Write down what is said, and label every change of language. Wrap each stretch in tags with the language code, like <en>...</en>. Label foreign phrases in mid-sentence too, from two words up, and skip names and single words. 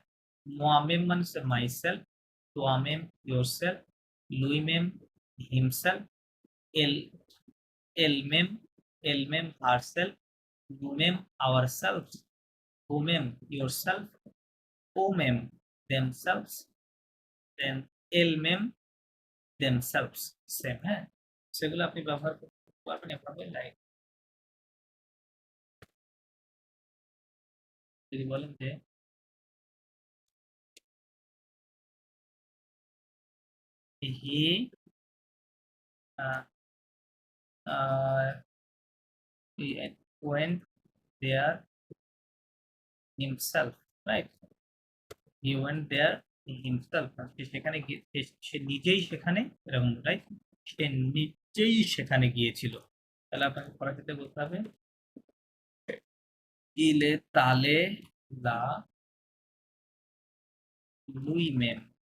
<fr>moi-même মানে হচ্ছে my self, toi-même your self, lui-même himself, elle elle-même elle-même herself, nous-mêmes ourselves, vous-mêmes yourself, eux-mêmes themselves,</fr> <bn>দেন এলমেম দেমসেলফস, সেম, হ্যাঁ। সেগুলো আপনি ব্যবহার করতে পারবেন এভাবে, লাইক যদি বলেন যে হি</bn> <en>went there himself, right? He went there himself,</en> <bn>সে সেখানে সে নিজেই সেখানে, এরকম, রাইট? সে নিজেই সেখানে গিয়েছিল। তাহলে আপনাকে ফরাসিতে বলতে হবে</bn> <fr>il est allé là lui-même.</fr>